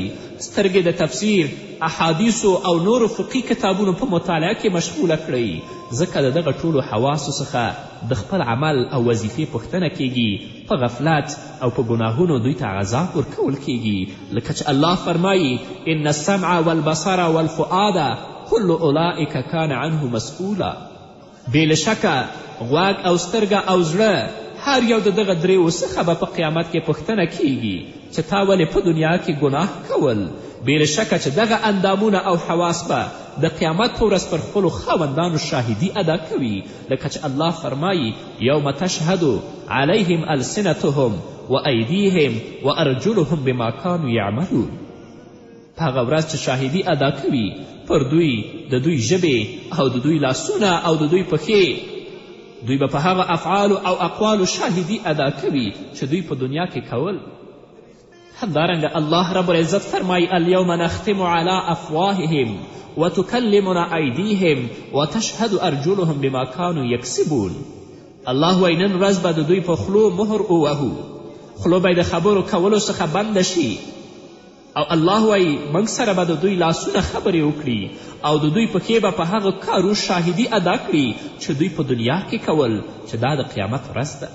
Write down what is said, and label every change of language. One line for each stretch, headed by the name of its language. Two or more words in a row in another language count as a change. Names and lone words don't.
Pashto: سترګې د تفسیر، احادیثو او نورو فقهي کتابونو په مطالعه کې مشغوله کړئ، ځکه د دغه ټولو حواسو څخه د خپل عمل او وظیفې پوښتنه کیږي. په غفلت او په ګناهونو دوی ته عذاب ورکول کیږي، لکه چې الله فرمایي
Arabic: ان السمع والبصر والفؤاد كل اولئک کان عنه مسئولا.
Pashto: بې له شکه غوږ او سترګه او زړه هر یو د دغه دریو څخه به په قیامت کې پوښتنه کیږي چې تا ولې په دنیا کې ګناه کول. بې له شکه چې دغه اندامونه او حواس به د قیامت په ورځ پر خپلو خاوندانو شاهدي ادا کوي، لکه چې الله فرمایي
Arabic: یوم تشهد علیهم السنتهم وایدیهم وارجلهم بما کانوا یعملون.
Pashto: په هغه ورځ چې شاهدي ادا کوي پر دوی د دوی ژبې او د دوی لاسونه او د دوی پښې دوی به په هغه افعالو او اقوالو شاهدي ادا کوي چې دوی په دنیا کې کول. همدارنګه الله رب العزت فرمایي
Arabic: الیوم نختم علی افواههم وتکلمنا ایدیهم وتشهد ارجلهم بما کانوا یکسبون.
Pashto: الله وایي نن ورځ به د دوی په خلو مهر ووهو، خلو به د خبرو کولو څخه بنده شي، او الله وایي موږ سره به د دوی لاسونه خبرې وکړي او د دوی پښې به په هغه کارو شاهدي ادا کړي چې دوی په دنیا کې کول، چې دا د قیامت ورځ ده.